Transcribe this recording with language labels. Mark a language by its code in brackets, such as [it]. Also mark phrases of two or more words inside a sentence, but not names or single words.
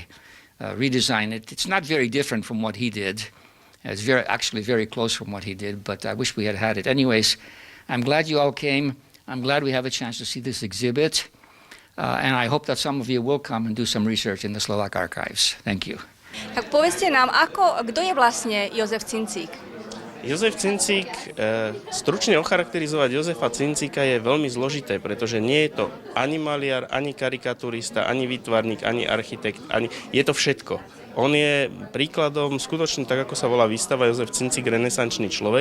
[en] Redesign it. It's not very different from what he did. It's actually very close from what he did, but I wish we had had it. Anyways, I'm glad you all came. I'm glad we have a chance to see this exhibit. And I hope that some of you will come and do some research in the Slovak archives. Thank you. [sk] Tak povedzte nám, kto je vlastne Jozef Cincík? Jozef Cincík, stručne ocharakterizovať Jozefa Cincíka je veľmi zložité, pretože nie je to ani maliar, ani karikaturista, ani výtvarník, ani architekt, je to všetko. On je príkladom, skutočne tak, ako sa volá výstava Jozef Cincík, renesančný človek.